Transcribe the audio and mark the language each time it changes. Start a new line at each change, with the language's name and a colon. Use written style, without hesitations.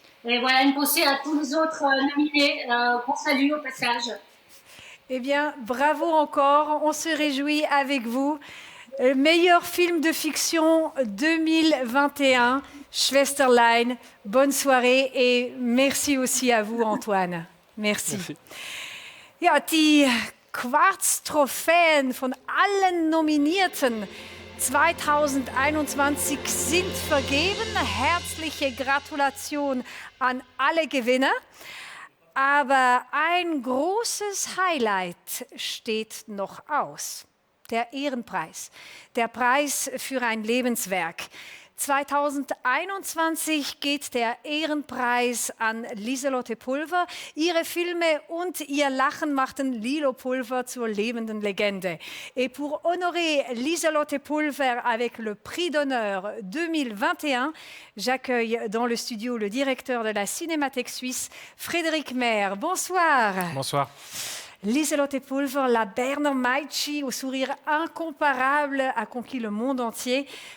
French: Et voilà, une pensée à tous les autres nominés qu'on salue au passage. Eh bien, bravo encore, on se réjouit avec vous. Meilleur film de fiction 2021, Schwesterlein. Bonne soirée et merci aussi à vous, Antoine. Merci.
German: Ja, die Quartz-Trophäen von allen Nominierten 2021 sind vergeben. Herzliche Gratulation an alle Gewinner. Aber ein großes Highlight steht noch aus. Der Ehrenpreis, der Preis für ein Lebenswerk. 2021 geht der Ehrenpreis an Lieselotte Pulver. Ihre Filme und ihr Lachen machten Lilo Pulver zur lebenden Legende.
French: Et pour honorer Lieselotte Pulver avec le prix d'honneur 2021, j'accueille dans le studio le directeur de la Cinémathèque suisse, Frédéric Maire. Bonsoir. Bonsoir. Lieselotte Pulver, la Berner Meitschi, au sourire incomparable, a conquis le monde entier.